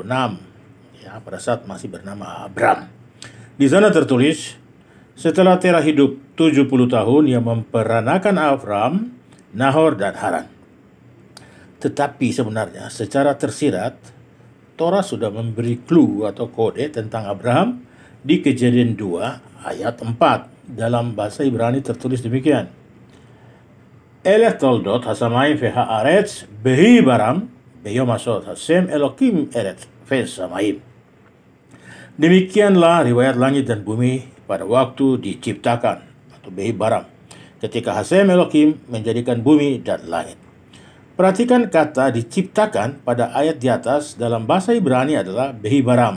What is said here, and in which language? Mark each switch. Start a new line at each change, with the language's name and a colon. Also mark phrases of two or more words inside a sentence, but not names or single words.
Indonesian: Ya, pada saat masih bernama Abram. Di sana tertulis, setelah Terah hidup 70 tahun, ia memperanakan Abram, Nahor, dan Haran. Tetapi sebenarnya secara tersirat, Torah sudah memberi clue atau kode tentang Abraham di Kejadian 2 ayat 4. Dalam bahasa Ibrani tertulis demikian.
Hebrew: אלה תולדות השמים והארץ בהבראם ביום עשות השם אלהים ארץ ושמים.
Indonesian: Demikianlah riwayat langit dan bumi pada waktu diciptakan atau
Hebrew: בהבראם,
Indonesian: ketika Hasem Elohim menjadikan bumi dan langit. Perhatikan kata diciptakan pada ayat di atas dalam bahasa Ibrani adalah
Hebrew: בהבראם.